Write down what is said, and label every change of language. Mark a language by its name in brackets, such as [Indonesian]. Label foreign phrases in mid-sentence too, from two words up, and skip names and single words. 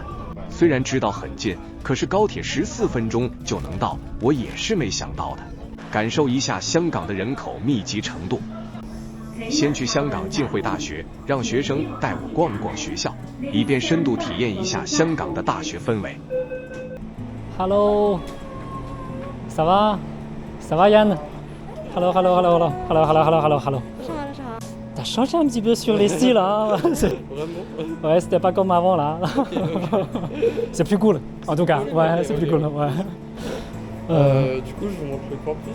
[Chinese] 虽然知道很近，可是高铁14分钟就能到，我也是没想到的。感受一下香港的人口密集程度。先去香港浸会大学，让学生带我逛逛学校，以便深度体验一下香港的大学氛围。 [French] Hello, ça va? Ça va Yann? [English] Hello, hello, hello, hello, hello, hello, hello, hello, hello. [French] T'as changé un petit peu sur les styles, hein? Vraiment? Ouais, c'était pas comme avant là. C'est plus cool, en tout cas. Ouais, c'est plus cool. Ouais. Du coup, je vous montre le campus.